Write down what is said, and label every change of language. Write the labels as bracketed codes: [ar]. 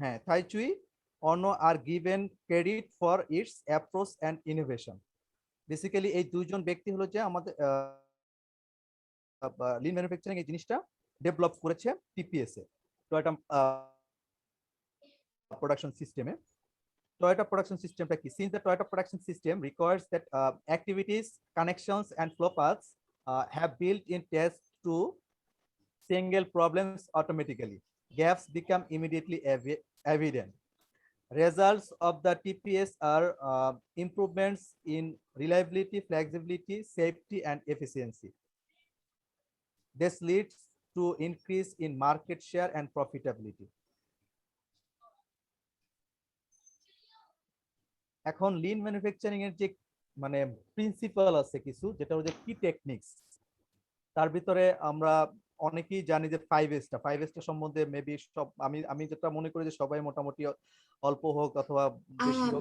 [en] হ্যাঁ থাইচুই অনো are given credit for its approach and innovation. [bn] Basically এই দুইজন ব্যক্তি হলো যে আমাদের লিন ম্যানুফ্যাকচারিং এই জিনিসটা ডেভেলপ করেছে টিপিএস এ, টয়োটা প্রোডাকশন সিস্টেমে। Toyota production system কি? [en] Since the Toyota production system requires that activities, connections, and flow paths have built-in tests to single problems automatically, gaps become immediately evident. Results of the TPS are improvements in reliability, flexibility, safety, and efficiency. This leads to increase in market share and profitability. [bn] এখন Lin manufacturing এর যে মানে principal আছে কিছু, যেটা হচ্ছে কি techniques, তার ভিতরে আমরা অনেকেই জানি যে 5S সম্বন্ধে মেবি সব আমি আমি যেটা মনে করি যে সবাই মোটামুটি অল্প হোক অথবা বেশি হোক।